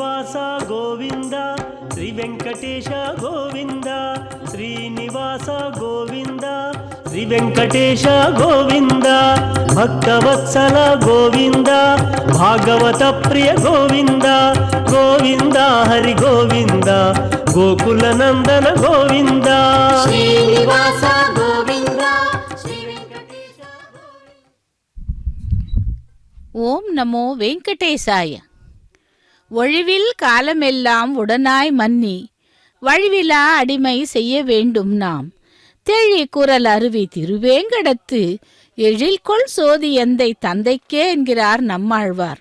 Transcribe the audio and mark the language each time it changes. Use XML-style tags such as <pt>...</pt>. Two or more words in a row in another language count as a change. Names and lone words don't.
<sa>శ్రీనివాస గోవింద శ్రీ వెంకటేశ గోవింద శ్రీనివాస గోవింద శ్రీ వెంకటేశ గోవింద భక్తవత్సల గోవింద భాగవత ప్రియ గోవింద గోవింద హరి గోవింద గోకుల నందన గోవింద శ్రీనివాస గోవింద శ్రీ వెంకటేశ ओम् नमो वेङ्कटेशाय.</sa> <ta>ஒழிவில் காலமெல்லாம் உடனாய் மன்னி வழிவிலா அடிமை செய்ய வேண்டும் நாம். தெழி குரல் அருவி திருவேங்கடத்து எழில்கொள் சோதி எந்தை தந்தைக்கே என்கிறார் நம்மாழ்வார்.</ta>